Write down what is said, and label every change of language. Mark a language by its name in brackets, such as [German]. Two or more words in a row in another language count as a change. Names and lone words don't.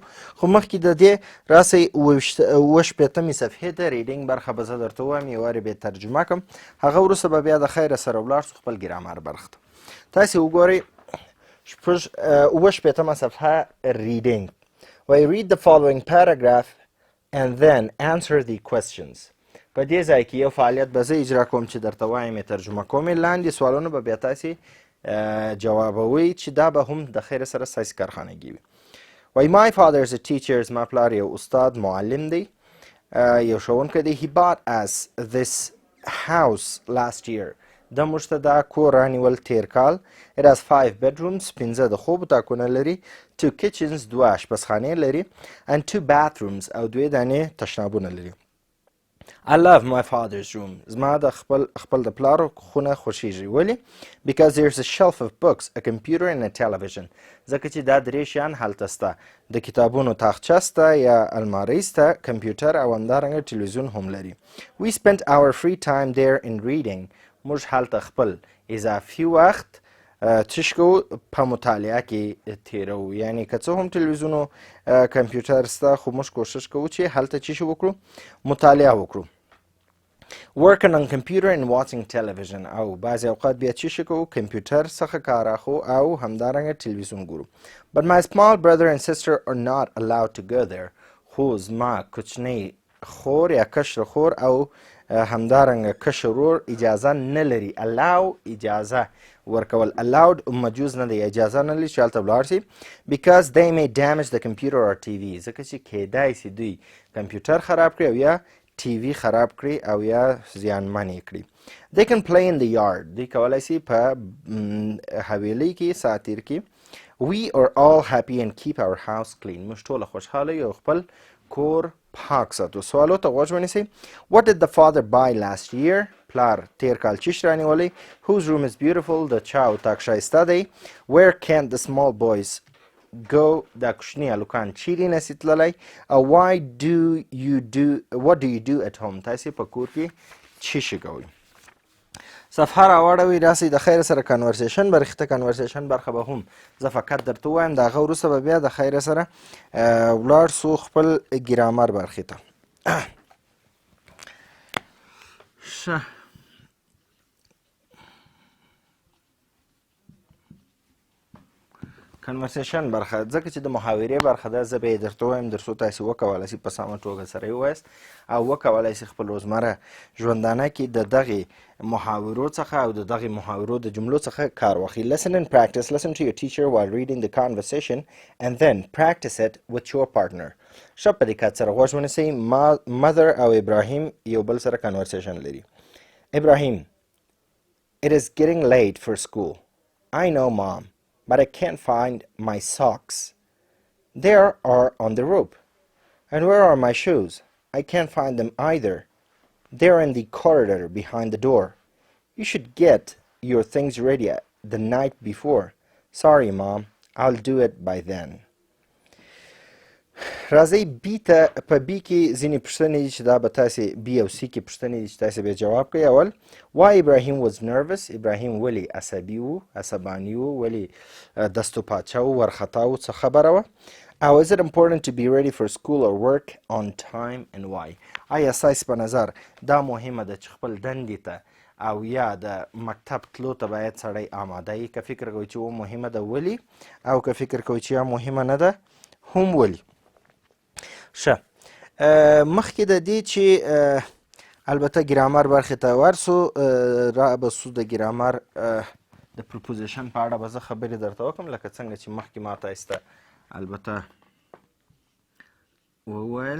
[Pashto] خو مخکې د دې راسئ اوه شپېتمې صفحې ته ریډینګ برخه به زه درته ووایم، یو وارې به یې ترجمه کړم، هغه وروسته به بیا د خیره سره ولاړ شو خپل ګرامر برخه ته. تاسې وګورئ اوه شپېتمه صفحه ریډینګ وایي [English] read the following paragraph and then answer the questions. [Pashto] په دې ځای کې یو فعالیت به زه اجرا کوم چې درته وایم یې ترجمه کوم، لاندې سوالونه به بیا تاسې جوابوئ چې دا به هم د خیر سره ستاسې کارخانګي وي. [English] وایي my father is a teacher، [Pashto] زما پلار یو استاد معلم دی، یو ښوونکی دی. [English] he bought us this house last year، [Pashto] د موږ ته دا کور رانیول تیر کال. [English] it has 5 bedrooms، [Pashto] 5 د خوب اتاقونه لري، 2 kitchens، 2 اشپزخانې لري، [English] and 2 bathrooms، [Pashto] او 2 دانې تشنابونه لري. [English] I love my father's room، [Pashto] زما د خپل د پلار خونه خوښیږي. ولې؟ [English] because there's a shelf of books، a computer and a television، [Pashto] ځکه چې دا درې شیان هلته شته، د کتابونو تاخچه شته یا المارۍ شته، کمپیوټر او همدارنګه تلویزیون هم لري. [English] we spent our free time there in reading، [Pashto] موږ هلته خپل اضافي وخت څه کوو؟ په مطالعه کې تیروو. یعنی که څه هم تلویزیون او کمپیوټر شته، خو موږ کوښښ کوو چې هلته څه وکړو؟ مطالعه وکړو. [English] working on computer and watching television، [Pashto] او بعضې اوقات بیا څه کوو؟ کمپیوټر څخه کار اخلو او همدارنګه تلویزیون ګورو. [English] but my small brother and sister are not allowed to go there، [Pashto] خو زما کوچنۍ خور یا کشر خور او همدارنګه کشر ورور اجازه نه لري. allow اجازه ورکول، allowed مجوز نه دی، اجازه نه لري چې هلته ولاړ شي. [English] because they may damage the computer or TV، [Pashto] ځکه چې کیدای شي دوی کمپیوټر خراب کړي او یا ټي وي خراب کړي او یا زیانمن یې کړي. [English] they can play in the yard، [Pashto] دوی کولی شي په حویلۍ کې ساتیر کې. [English] we are all happy and keep our house clean، [Pashto] موږ ټوله خوشحاله یو خپل کور پاک ساتو. سوالو ته غوږ ونیسئ. [English] what did the father buy last year، [Pashto] پلار تیر کال چیش رانیولی. [English] whose room is beautiful، [Pashto] د چا اتاق ښایسته دی. [English] where can the small boys go، [Pashto] دا کوچني هلکان چیرې نسي تللی. [English] او what do you do at home، [Pashto] تاسې په کور کې څه کوئ؟ صفحه راواړوئ، راسئ د خیر سره کنورسیشن برخې ته. کنورسیشن برخه به هم زه فقط درته ووایم، د هغه وروسته به بیا د خیر سره ولاړ سو خپل ګرامر برخې ته. ښه، کنورسیشن برخه، ځکه چې د محاورې برخه ده، زه به یې درته ووایم تر څو تاسې وکولی شئ په سمه توګه سره یې ووایاست او وکولی شئ خپل روزمره ژوندانه کې د دغې محاورو څخه او د دغې محاورو د جملو څخه کار واخلئ. [English] listen and practice، listen to your teacher while reading the conversation and then practice it with your partner. [Pashto] ښه په دقت سره غوږ ونیسئ. mother او ابراهیم یو بل سره کنورسیشن لري. [English] ابراهیم it is getting late for school، I know, Mom, but I can't find my socks. They are on the rope. And where are my shoes? I can't find them either. They're in the corridor behind the door. You should get your things ready the night before. Sorry, Mom. I'll do it by then. [Pashto] راځئ بی ته په بی کې ځینې پوښتنې دي چې دا به تاسې بی او سی کې پوښتنې دي چې تاسې به جواب کوئ. [English] اول why Ibrahim was nervous. [Pashto] ابراهیم ولې عصبي و، عصباني و، ولې دستو پاچه و، ورخطا و، څه خبره وه. [English] او is it important to be ready for school or work on time and why. [Pashto] آیا ستاسې په نظر دا مهمه ده چې خپل دندې ته او یا د مکتب تلو ته باید سړی آماده وي؟ که فکر کوئ چې و مهمه ده ولې، او که فکر کوئ چې یا مهمه نه ده هم ولې. ښه، مخکې د دې چې البته ګرامر برخې ته ورسو، را به سو د ګرامر د پرپوزیشن په اړه به زه خبرې درته وکړم، لکه څنګه چې مخکې ما تاسې ته البته وویل.